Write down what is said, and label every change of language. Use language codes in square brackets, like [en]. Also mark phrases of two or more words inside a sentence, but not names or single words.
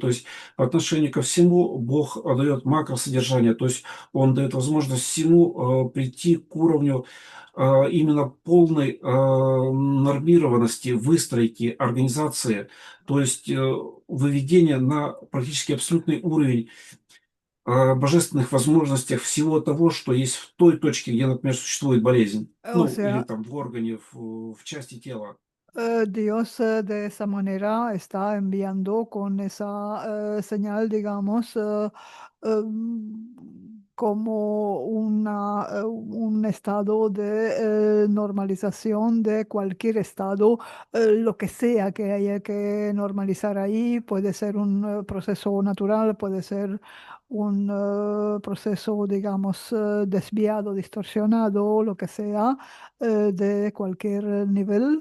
[ru] То есть по отношению ко всему Бог дает макросодержание, то есть Он дает возможность всему прийти к уровню именно полной нормированности, выстройки, организации, то есть выведения на практически абсолютный уровень божественных возможностях всего того, что есть в той точке, где, например, существует болезнь. [es] o [ru] Ну, или [es] sea, [ru] там в органе, в части тела. [es] Dios de esa manera está enviando con esa señal, digamos, como un estado de normalización de cualquier estado, lo que sea que haya que normalizar ahí, puede ser un proceso natural, puede ser un proceso, digamos, desviado, distorsionado, lo que sea, de cualquier nivel.